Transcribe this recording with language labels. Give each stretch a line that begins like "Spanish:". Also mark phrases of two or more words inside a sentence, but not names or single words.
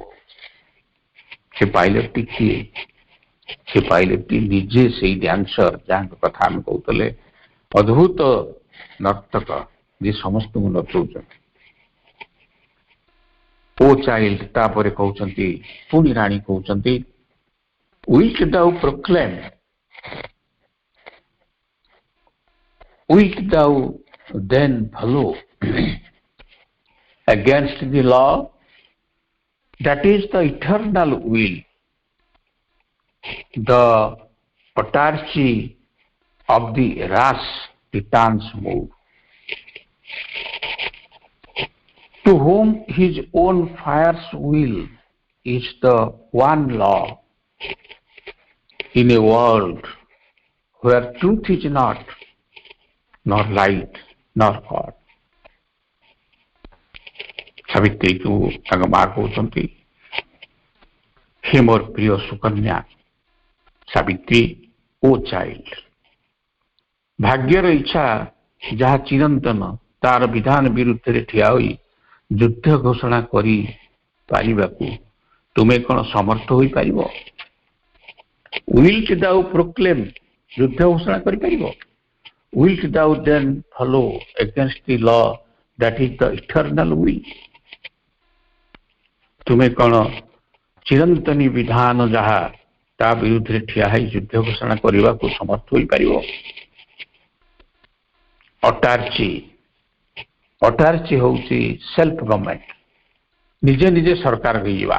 Odia: ସେ ପାଇଲଟଟି କିଏ? ସେ ପାଇଲଟଟି ନିଜେ ସେଇ ଡ୍ୟାନ୍ସର ଯାହାଙ୍କ କଥା ଆମେ କହୁଥିଲେ, ଅଦ୍ଭୁତ ନର୍ତ୍ତକ ଯିଏ ସମସ୍ତଙ୍କୁ ନଚଉଛନ୍ତି।
English: O child,
Odia: ତାପରେ କହୁଛନ୍ତି, ପୁଣି ରାଣୀ କହୁଛନ୍ତି,
English: wilt thou proclaim, wilt thou then follow against the law that is the eternal will, the autarky of the rash titan's mood, to whom his own fire's will is the one law, in a world where truth is not, nor light, nor God.
Odia: ସାବିତ୍ରୀକୁ ତାଙ୍କ ମା କହୁଛନ୍ତି, ହେ ମୋର ପ୍ରିୟ ସୁକନ୍ୟା ସାବିତ୍ରୀ,
English: O child,
Odia: ଭାଗ୍ୟର ଇଚ୍ଛା ଯାହା ଚିରନ୍ତନ, ତାର ବିଧାନ ବିରୁଦ୍ଧରେ ଠିଆ ହୋଇ ଯୁଦ୍ଧ ଘୋଷଣା କରି ପାରିବାକୁ ତୁମେ କ'ଣ ସମର୍ଥ ହୋଇପାରିବ?
English: Wilt thou proclaim,
Odia: ଯୁଦ୍ଧ ଘୋଷଣା କରିପାରିବ?
English: Wilt thou then follow against the law that is the eternal will,
Odia: ତୁମେ କ'ଣ ଚିରନ୍ତନୀ ବିଧାନ ଯାହା, ତା ବିରୁଦ୍ଧରେ ଠିଆ ହୋଇ ଯୁଦ୍ଧ ଘୋଷଣା କରିବାକୁ ସମର୍ଥ ହୋଇପାରିବ? ଅଟାର୍ଚି, ଅଟାର୍ଚି ହେଉଛି
English: self government,
Odia: ନିଜେ ନିଜେ ସରକାର ହେଇଯିବା।